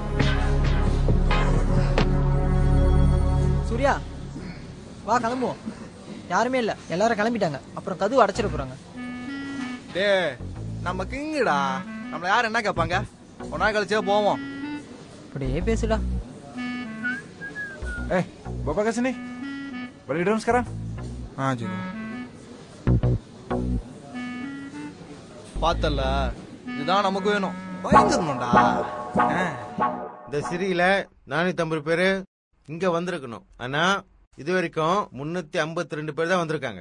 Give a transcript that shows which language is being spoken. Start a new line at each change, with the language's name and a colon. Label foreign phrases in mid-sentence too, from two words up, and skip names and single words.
Tamil: சூர்யா வா கிளம்புவோம். யாருமே இல்ல, எல்லாரும் கிளம்பிட்டாங்க. அப்புறம் கதவு அடைச்சிட போறாங்க. டே நம்ம கிங்குடா, நம்மள யார் என்ன கேட்பாங்க? ஒரு நாள் கழிச்சே போவோம். அப்படியே பேசுடா.
Malay: Eh, bapak ke sini. Balik dalam sekarang.
Tamil: ஜிகு பார்த்தல, இதுதான் நமக்கு வேணும். பயந்துடணும்டா. இந்த சிறியில 450 பேரு இங்க வந்திருக்கணும். ஆனா இது வரைக்கும் 352 பேர் தான் வந்திருக்காங்க.